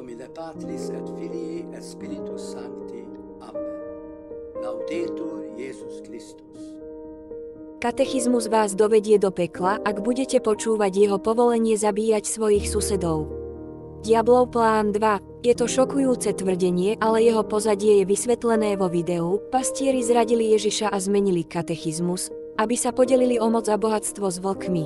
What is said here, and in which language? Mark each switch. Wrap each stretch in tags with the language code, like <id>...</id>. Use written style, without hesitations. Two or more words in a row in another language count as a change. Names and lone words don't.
<la>Patris et Filii et Spiritus Sancti. Amen. Laudetur Jesus Christus.</la> <sk>Katechizmus vás dovedie do pekla, ak budete počúvať jeho povolenie zabíjať svojich susedov. Diablov plán 2. Je to šokujúce tvrdenie, ale jeho pozadie je vysvetlené vo videu. Pastieri zradili Ježiša a zmenili katechizmus, aby sa podelili o moc a bohatstvo s vlkmi.</sk>